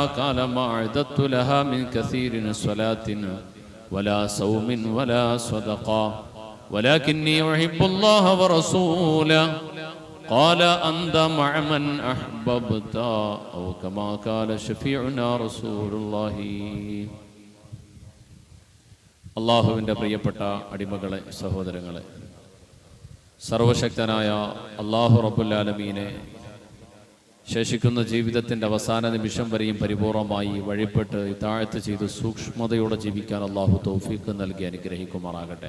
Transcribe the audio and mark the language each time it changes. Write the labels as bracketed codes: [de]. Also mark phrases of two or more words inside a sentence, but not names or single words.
[ar] قال ما أعددت لها من كثير صلاة ولا صوم ولا صدقة ولكني أحب الله ورسوله. قال أنت مع من أحببت أو كما قال شفيعنا رسول الله. [ml] അള്ളാഹുവിൻ്റെ പ്രിയപ്പെട്ട അടിമകളെ, സഹോദരങ്ങളെ, സർവശക്തനായ അള്ളാഹു [ar] رب العالمين [ml] ശേഷിക്കുന്ന ജീവിതത്തിൻ്റെ അവസാന നിമിഷം വരെയും പരിപൂർണമായി വഴിപ്പെട്ട് ഇതാഴത്ത് ചെയ്ത് സൂക്ഷ്മതയോടെ ജീവിക്കാൻ അള്ളാഹു തൗഫീഖ് നൽകി അനുഗ്രഹിക്കുമാറാകട്ടെ.